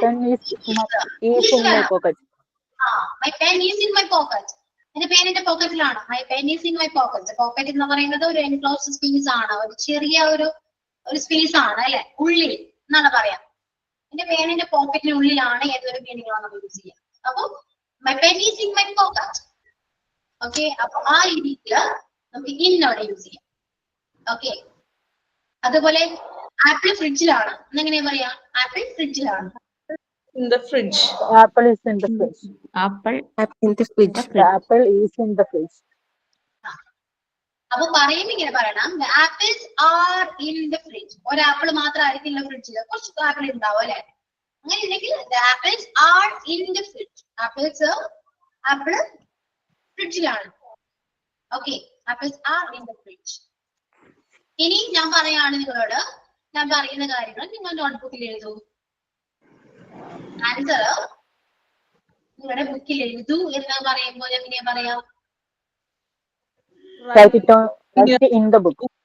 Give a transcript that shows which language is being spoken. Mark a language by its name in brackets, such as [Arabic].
[English] pen is in my pocket. my pen is in my pocket. [Malayalam] എന്റെ പേൻ എന്റെ പോക്കറ്റിലാണ്. [English] My pen is in my pocket. [Malayalam] Pocket എന്ന് പറയുന്നത് ഒരു എൻക്ലോസ്ഡ് സ്പേസ് ആണ്, ഒരു ചെറിയ ഒരു സ്പേസ് ആണ് അല്ലെ, ഉള്ളിൽ എന്നാണ് പറയാം. എന്റെ പേൻ എന്റെ പോക്കറ്റിനുള്ളിലാണ് ഏതൊരു മീനിങ്ങാണ് നമ്മൾ യൂസ് ചെയ്യുക. [English] അപ്പൊ my pen is in my pocket. [Malayalam] Okay, അപ്പൊ ആ രീതിയില് നമുക്ക് ഇന്നോടെ യൂസ് ചെയ്യാം. ഓക്കെ, അതുപോലെ ആപ്പിൾ ഫ്രിഡ്ജിലാണ് എന്നെങ്ങനെയാ പറയാ? Apple ഫ്രിഡ്ജിലാണ്. [English] In the fridge. Apple is in the fridge. Apple in the fridge. The apple is in the fridge. [Malayalam] അപ്പൊ പറയുമ്പോ ഇങ്ങനെ പറയണം, [English] the apples are in the fridge. [Malayalam] ഒരു ആപ്പിൾ മാത്രമായിരിക്കില്ല ഫ്രിഡ്ജില്, കുറച്ച് ആപ്പിൾ ഉണ്ടാവും അല്ലെ? [English] അങ്ങനെ ഇല്ലെങ്കിൽ the apples are in the fridge. [Malayalam] Apple ഫ്രിഡ്ജിലാണ്. [English] Okay, apples are in the fridge. [Malayalam] ഇനി ഞാൻ പറയാണ് നിങ്ങളോട്, ഞാൻ പറയുന്ന കാര്യങ്ങൾ നിങ്ങൾ നോട്ട്ബുക്കിൽ എഴുതൂ. ആൻസർ നിങ്ങളുടെ ബുക്കിൽ എഴുതൂ എന്ന് പറയുമ്പോൾ എങ്ങനെയാ പറയാ? [English] Write it in the book.